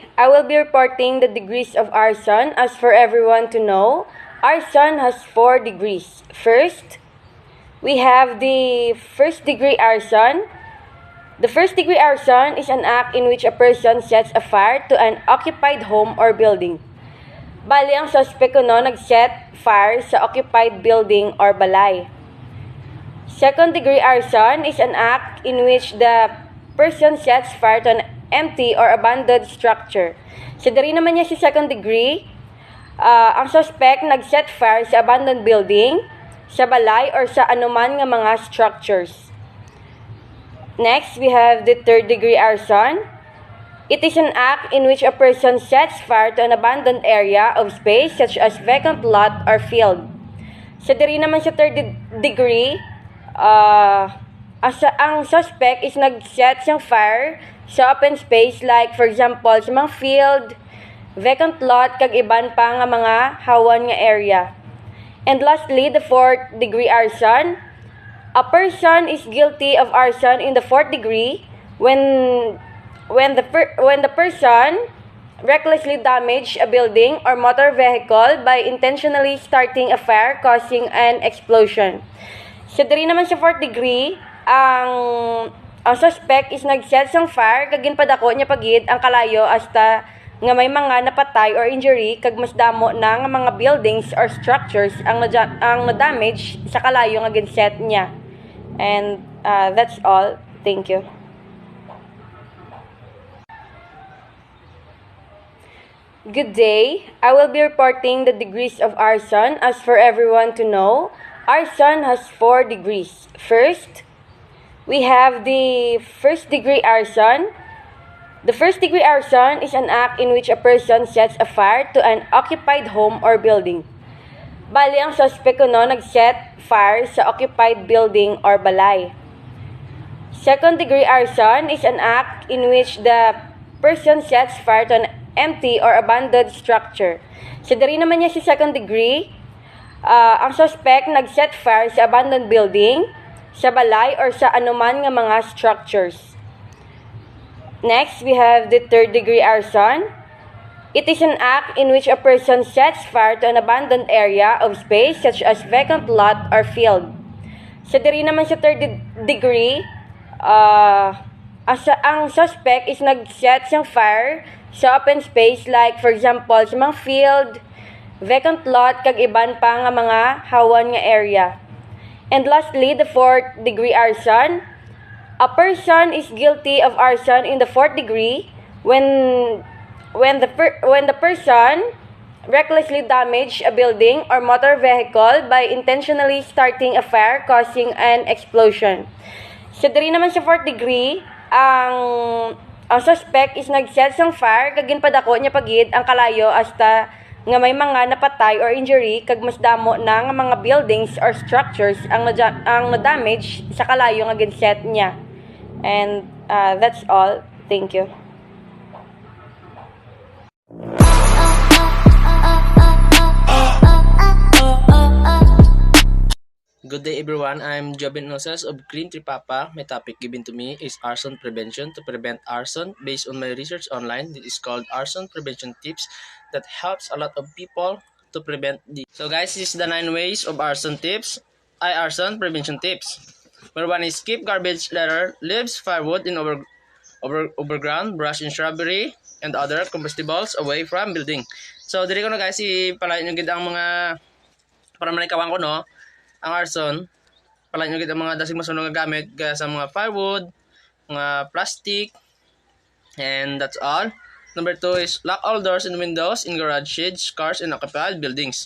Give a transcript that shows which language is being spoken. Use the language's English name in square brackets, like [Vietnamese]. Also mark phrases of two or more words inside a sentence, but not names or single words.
[English] I will be reporting the degrees of arson. As for everyone to know, arson has 4 degrees. First, we have the first degree arson. The first degree arson is an act in which a person sets a fire to an occupied home or building. [Hiligaynon] Bali, ang suspect [English] nag-set fire [Hiligaynon] sa [English] occupied building or [Hiligaynon] balay. [English] Second degree arson is an act in which the person sets fire to an empty or abandoned structure. So, [Hiligaynon] dari naman niya si [English] second degree, [Hiligaynon] Ang suspect [English] nag-set fire [Hiligaynon] sa [English] abandoned building, [Hiligaynon] sa balay, or sa anuman nga mga structures. [English] Next, we have the third-degree arson. It is an act in which a person sets fire to an abandoned area of space such as vacant lot or field. [Hiligaynon] Sa diri naman sa [English] third degree, [Hiligaynon] ang [English] suspect is [Hiligaynon] nag-set siyang fire sa [English] open space like for example [Hiligaynon] sa mga field, [English] vacant lot, [Hiligaynon] kag iban pa nga mga hawan nga area. [English] And lastly, the fourth degree arson. A person is guilty of arson in the fourth degree when the person recklessly damage a building or motor vehicle by intentionally starting a fire causing an explosion. [Hiligaynon] Sa diri naman sa [English] fourth degree, [Hiligaynon] ang [English] suspect is [Hiligaynon] nag-set sang fire kag ginpadako niya pagid ang kalayo hasta nga may mga napatay [English] or injury [Hiligaynon] kag mas damo na nga mga [English] buildings or structures [Hiligaynon] ang na-damage sa kalayo nga ginset niya. [English] And that's all. Thank you. Good day. I will be reporting the degrees of arson. As for everyone to know, arson has 4 degrees. First, we have the first degree arson. The first degree arson is an act in which a person sets a fire to an occupied home or building. [Hiligaynon] Bali, ang suspect [English] nag-set fire [Hiligaynon] sa [English] occupied building or [Hiligaynon] balay. [English] Second degree arson is an act in which the person sets fire to an empty or abandoned structure. [Hiligaynon] Sa diri naman niya sa [English] second degree, [Hiligaynon] ang suspect [English] nag-set fire [Hiligaynon] sa [English] abandoned building, [Hiligaynon] sa balay, or sa anuman nga mga structures. [English] Next, we have the third degree arson. It is an act in which a person sets fire to an abandoned area of space such as vacant lot or field. [Hiligaynon] Sa diri naman sa [English] third degree, [Hiligaynon] ang [English] suspect is [Hiligaynon] nag-set siyang fire sa [English] open space like for example [Hiligaynon] sa mga field, [English] vacant lot, [Hiligaynon] kag iban pa nga mga hawan nga area. [English] And lastly, the fourth degree arson. A person is guilty of arson in the fourth degree when the person recklessly damage a building or motor vehicle by intentionally starting a fire causing an explosion. [Hiligaynon] Sa diri naman sa [English] fourth degree, [Hiligaynon] ang [English] suspect is [Hiligaynon] nag-set sang fire kag ginpadako niya pagid ang kalayo hasta nga may mga napatay [English] or injury [Hiligaynon] kag mas damo na nga mga [English] buildings or structures [Hiligaynon] ang na-damage sa kalayo nga ginset niya. [English] And that's all. Thank you. Good day everyone, I'm Jobin Nosas of Green Tree Papa. My topic given to me is arson prevention. To prevent arson, based on my research online, this is called arson prevention tips that helps a lot of people to prevent this. So guys, this is the 9 ways of arson tips. Arson prevention tips. Number 1 is keep garbage litter, leaves, firewood in overground, brush in shrubbery, and other combustibles away from building. [Hiligaynon] So diri ko na guys, ipalain nyo gid ang mga para manikawan ko no. Ang arson, palain nyo gid ang mga dasig masunog nga gamit gaya sa mga firewood, mga plastic, [English] and that's all. Number 2 is lock all doors and windows in garage sheds, cars, and occupied buildings.